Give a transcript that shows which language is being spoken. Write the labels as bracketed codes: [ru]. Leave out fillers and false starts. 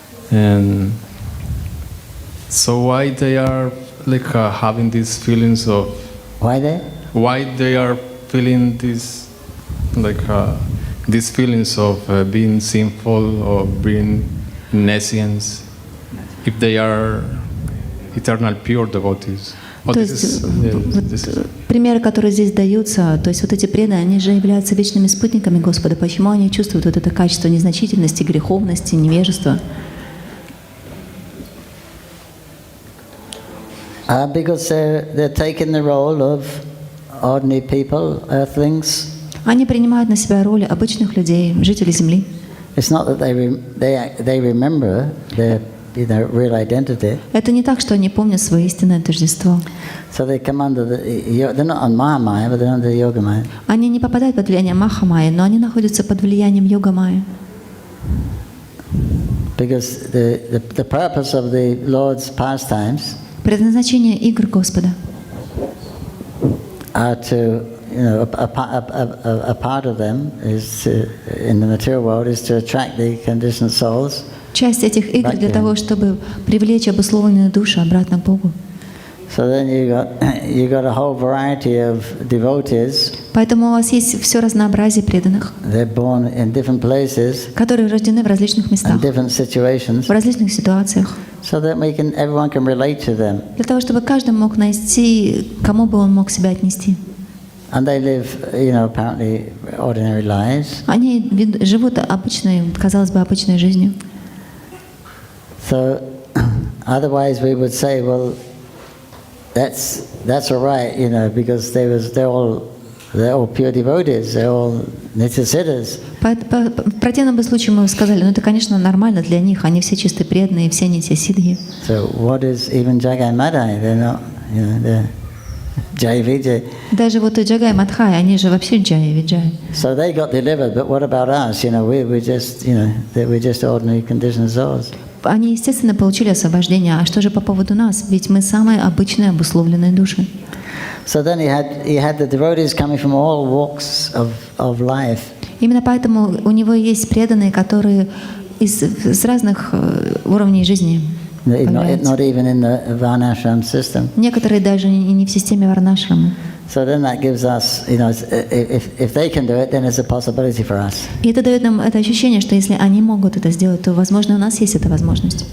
[en] And so why they are like having these feelings of Why they are feeling this like these feelings of being sinful or being nescience if they are eternal pure devotees. [ru] То есть примеры, которые здесь даются, то есть вот эти преданные, они же являются вечными спутниками Господа. Почему они чувствуют вот это качество незначительности, греховности, невежества? [en] Because they're taking the role of ordinary people, earthlings. [ru] Они принимают на себя роль обычных людей, жителей Земли. [en] It's not that they remember their real identity. [ru] Это не так, что они помнят свое истинное тождество. [en] So they come under they're not on Mahamaya, but they're under the Yogamaya. [ru] Они не попадают под влияние Махамайи, но они находятся под влиянием Йога-майи. [en] Because the purpose of the Lord's pastimes [ru] Предназначение игр Господа [en] are to, a part of them is in the material world is to attract the conditioned souls. [ru] Часть этих игр для того, чтобы привлечь обусловленные души обратно к Богу. [en] So then you got a whole variety of devotees. [ru] Поэтому у вас есть все разнообразие преданных, [en] They're born in different places, [ru] которые рождены в различных местах, [en] in different situations, [ru] в различных ситуациях, [en] so that everyone can relate to them. [ru] для того, чтобы каждый мог найти, кому бы он мог себя отнести. [en] And they live, apparently ordinary lives. [ru] Они живут обычной, казалось бы, обычной жизнью. [en] So otherwise we would say, well, that's all right, because they're all pure devotees, they're all nityasiddhas. [ru] В противном бы случае мы сказали, это, конечно, нормально для них, они все чистые преданные, все нитья-сиддхи. [en] So what is even Jagai Madhya? They're not, they're Jai Vijay. [ru] Даже вот и Джагай Мадхай, они же вообще Джай Виджай. [en] So they got delivered, but what about us? We're just ordinary conditioned souls. [ru] Они, естественно, получили освобождение. А что же по поводу нас? Ведь мы самые обычные обусловленные души. [en] So then he had the devotees coming from all walks of life. [ru] Именно поэтому у него есть преданные, которые из разных уровней жизни. [en] Not even in the Varnashram system. [ru] Некоторые даже и не в системе Варнашрамы. [en] So then that gives us, if they can do it, then it's a possibility for us. [ru] И это дает нам это ощущение, что если они могут это сделать, то, возможно, у нас есть эта возможность.